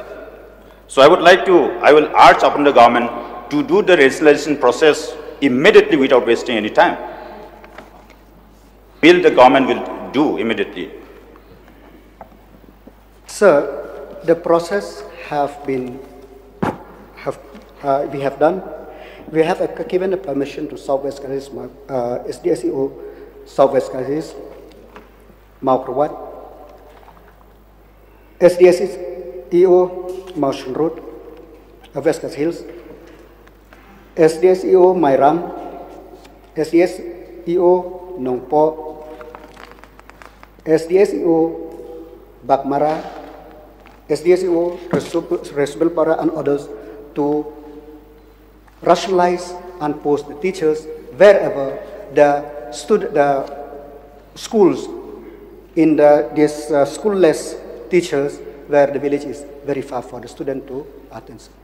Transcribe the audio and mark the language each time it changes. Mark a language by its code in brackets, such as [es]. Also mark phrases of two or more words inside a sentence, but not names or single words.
[en] So I will urge upon the government to do the rationalization process immediately without wasting any time. Will the government will do immediately. Sir, the process have we have done. We have given a permission to Southwest Khasi SDSEO Southwest Khasi Maukrwat, SDSEO Motion Road, West Khasi Hills, SDSEO Mairam, SDSEO Nongpo, SDSEO Bakmara, SDSEO Resubelpara and others to rationalize and post the teachers wherever the schools in these schoolless teachers where the village is very far for the student to attend.